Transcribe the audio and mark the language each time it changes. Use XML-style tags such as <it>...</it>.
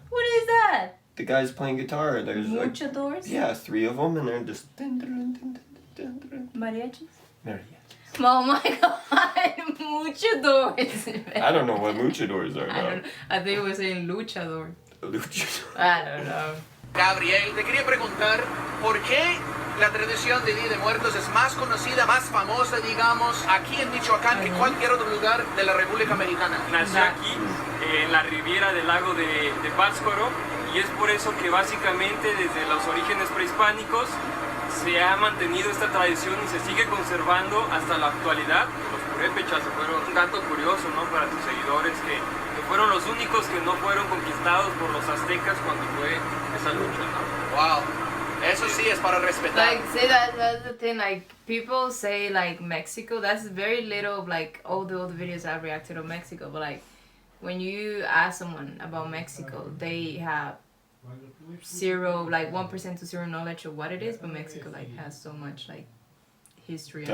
<en>What is that? The guys playing guitar. There's like, Luchadores? yeah, 3 of them, and they're just. Mariachis? Mariachis. Oh my god! Luchadores. I don't know what luchadors are I now. don't. I think it was saying luchador. Luchador. I don't know.</en> <es>Gabriel, te quería preguntar por qué la tradición de Día de Muertos es más conocida, más famosa, digamos, aquí en Michoacán que cualquier otro lugar de la República Americana. Nació aquí, en la riviera del lago de Pátzcuaro, y es por eso que básicamente desde los orígenes prehispánicos se ha mantenido esta tradición y se sigue conservando hasta la actualidad. Los purépechas fueron un dato curioso, ¿no? Para tus seguidores, que fueron los únicos que no fueron conquistados por los aztecas cuando fue esa lucha, ¿no? Wow. Eso sí es para respetar.</es> <en>Like, say that's the thing, like, people say, like, Mexico, that's very little of, like, all the videos I've reacted on Mexico, but, like, when you ask someone about Mexico, they have 1% to 0 knowledge of what it is, but Mexico, like, has so much, like, history and</en>